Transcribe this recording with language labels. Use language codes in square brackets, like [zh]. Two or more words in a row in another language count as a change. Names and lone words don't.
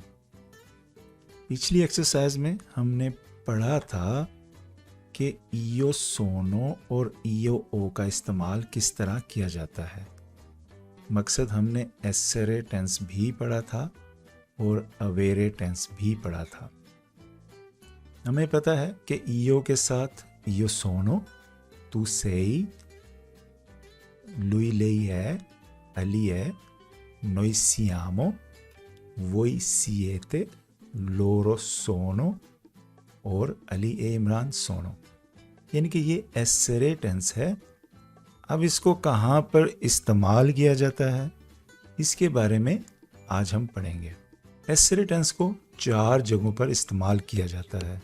[ur] پچھلی ایکسرسائز میں ہم نے پڑھا تھا کہ [it] io sono [ur] اور [it] io ho [ur] کا استعمال کس طرح کیا جاتا ہے. مقصد ہم نے ایسیرے ٹینس بھی پڑھا تھا اور اویرے ٹینس بھی پڑھا تھا. ہمیں پتا ہے کہ ایو کے ساتھ [it] io sono, tu sei, lui lei è, ali è, noi siamo, voi siete, loro sono [ur] اور [it] Ali e Imran sono, [ur] یعنی کہ یہ ایسرے ٹینس ہے. اب اس کو کہاں پر استعمال کیا جاتا ہے اس کے بارے میں آج ہم پڑھیں گے. ایسرے ٹینس کو 4 جگہوں پر استعمال کیا جاتا ہے.